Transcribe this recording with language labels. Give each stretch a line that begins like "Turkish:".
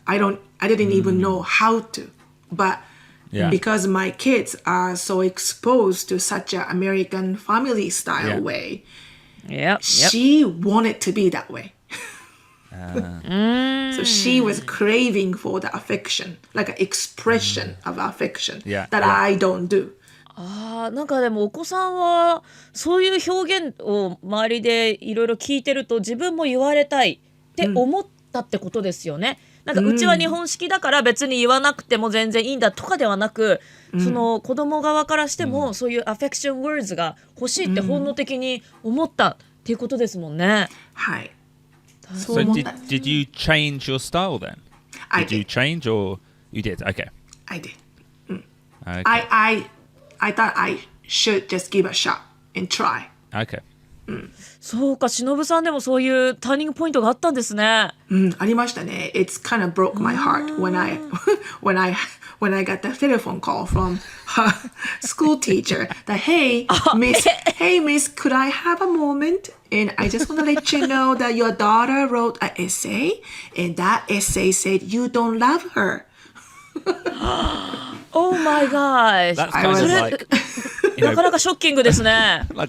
English: I didn't even know how to. But because my kids are so exposed to such an American family style way, she wanted to be that way. So she was craving for the affection, like an expression of affection that I don't do.
Japanese: なんかでもお子さんはそういう表現を周りでいろいろ聞いてると自分も言われたいって思ったってことですよね。なんかうちは日本式だから別に言わなくても全然いいんだとかではなく、その子供側からしてもそういうアフェクションワーズが欲しいって本能的に思ったっていうことですもんね。はい。
English: So did you change your style then? Did you change or you did? Okay. I did. I thought I should just give a shot and try. Okay.
Japanese: そうか、しのぶさんでもそういうターニングポイントがあったんですね。ありましたね。
English: It's kind of broke my heart when I got the telephone call from her school teacher that hey miss, could I have a moment? And I just want to let you know that your daughter wrote an essay, and that essay said you don't love her. Oh my gosh. That's kind of like,
Japanese: なかなかショッキングですね。